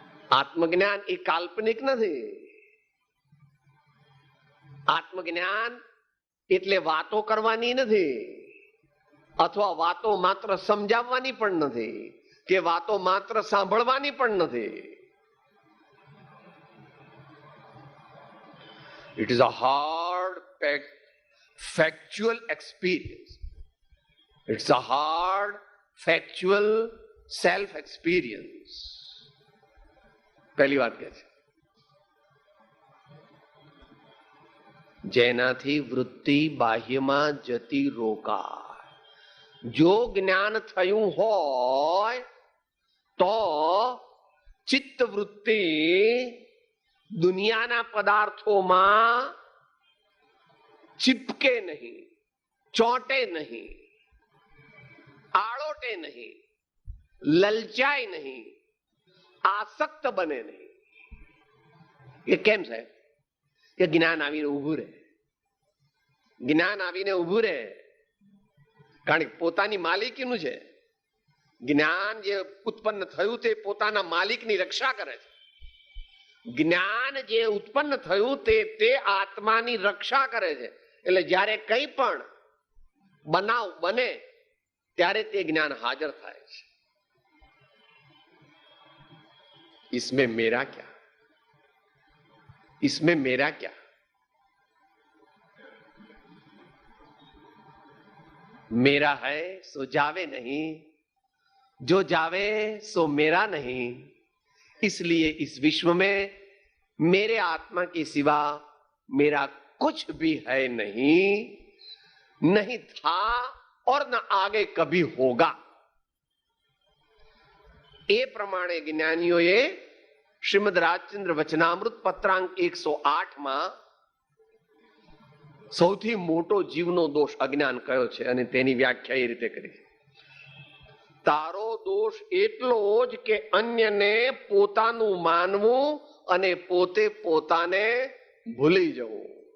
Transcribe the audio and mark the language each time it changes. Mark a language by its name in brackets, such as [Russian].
[Gujarati] આત્મજ્ઞાન એ કાલ્પનિક નથી. આત્મજ્ઞાન એટલે વાતો કરવાની નથી, અથવા વાતો માત્ર સમજાવવાની પણ નથી, કે વાતો માત્ર સાંભળવાની પણ નથી. [English] It is a hard factual experience. It's a hard factual self experience. [Gujarati] પહેલી વાત કે છે જેનાથી વૃત્તિ બાહ્યમાં જતી રોકાય. જો જ્ઞાન થયું હોય તો ચિત્ત વૃત્તિ દુનિયાના પદાર્થોમાં ચિપકે નહીં, ચોંટે નહીં, આળોટે નહીં, લલચાય નહીં, આસક્ત બને નહીં. એ કેમ છે? કે જ્ઞાન આવીને ઉભું રહે. જ્ઞાન આવીને ઉભું રહે કારણ કે પોતાની માલિકીનું છે. જ્ઞાન જે ઉત્પન્ન થયું તે પોતાના માલિકની રક્ષા કરે છે. જ્ઞાન જે ઉત્પન્ન થયું તે આત્માની રક્ષા કરે છે. એટલે જ્યારે કંઈ પણ બનાવ બને ત્યારે તે જ્ઞાન હાજર થાય છે. [Hindi] इसमें मेरा क्या, इसमें मेरा क्या? मेरा है सो जावे नहीं, जो जावे सो मेरा नहीं. इसलिए इस विश्व में मेरे आत्मा के सिवा मेरा कुछ भी है नहीं, नहीं था और न आगे कभी होगा. [Gujarati] એ પ્રમાણે જ્ઞાનીઓએ શ્રીમદ રાજચંદ્ર વચનામૃત પત્રાંક 108માં સૌથી મોટો જીવનો દોષ અજ્ઞાન કયો છે અને તેની વ્યાખ્યા એ રીતે કરી છે. તારો દોષ એટલો જ કે અન્યને પોતાનું માનવું અને પોતે પોતાને ભૂલી જવું.